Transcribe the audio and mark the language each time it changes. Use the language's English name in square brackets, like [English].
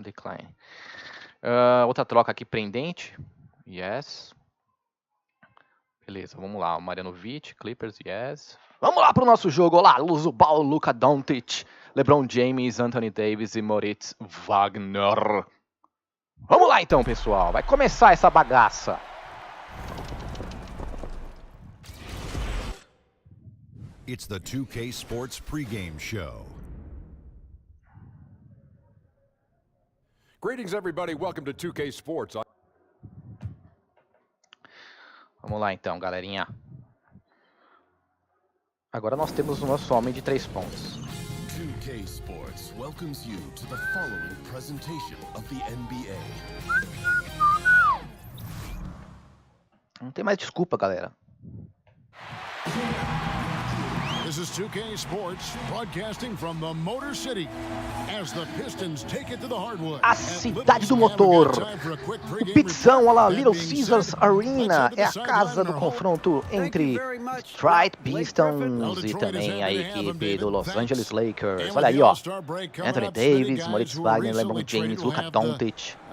[Portuguese] Decline. Outra troca aqui, pendente. Yes. Beleza, vamos lá. Marianovic, Clippers, yes. Vamos lá pro nosso jogo. Olá, Lonzo Ball, Luka Doncic, LeBron James, Anthony Davis e Moritz Wagner. Vamos lá então, pessoal. Vai começar essa bagaça. [English] It's the 2K Sports pregame show. Greetings, everybody. Welcome to 2K Sports. [Portuguese] Vamos lá então, galerinha. Agora nós temos o nosso homem de 3 pontos. [English] 2K Sports welcomes you to the following presentation of the NBA. [Portuguese] Não tem mais desculpa, galera. [English] This is 2K Sports broadcasting from the Motor City as the Pistons take it to the hardwood. [Portuguese] A cidade do motor. O Pizzão, olha lá, Little Caesars Arena é a casa do confronto entre Detroit Pistons e também a equipe do Los Angeles Lakers. Olha aí, ó. Anthony Davis, Moritz Wagner, LeBron James, Luka Doncic.